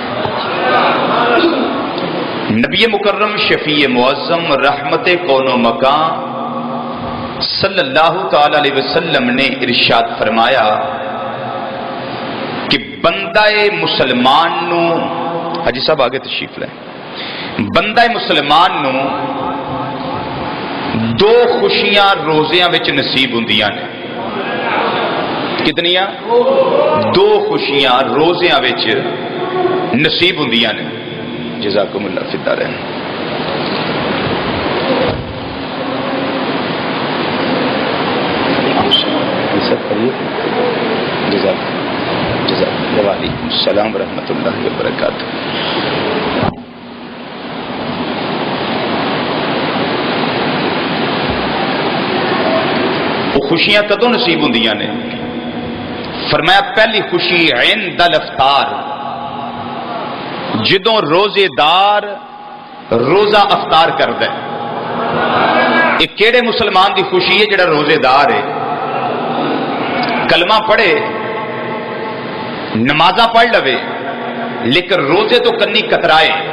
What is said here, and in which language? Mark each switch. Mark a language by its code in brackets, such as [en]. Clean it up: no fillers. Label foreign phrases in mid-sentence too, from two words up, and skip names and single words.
[ur] نبی مکرم شفیع معظم رحمت کون و مکان [ar] صلی اللہ تعالی علیہ وسلم [ur] نے ارشاد فرمایا کہ [pa] بندہ مسلمان نو [ur] حاجی صاحب آگے تشریف لائیں. [pa] بندہ مسلمان نو دو خوشیاں روزیاں وچ نصیب ہوندیاں نے. کتنیاں؟ دو خوشیاں روزیاں وچ نصیب ہوندیاں نے. [ar] جزاکم اللہ فی الدارین. وعلیکم السلام ورحمۃ اللہ وبرکاتہ. [pa] وہ خوشیاں کدوں نصیب ہوندیاں نے؟ [ur] فرمایا پہلی خوشی [ar] عند الافطار، [pa] جدوں روزے دار روزہ افطار کردا ہے. یہ کیڑے مسلمان دی خوشی ہے جڑا روزے دار ہے؟ کلمہ پڑھے، نمازاں پڑھ لوے، لیکن روزے تو کنی کترائے.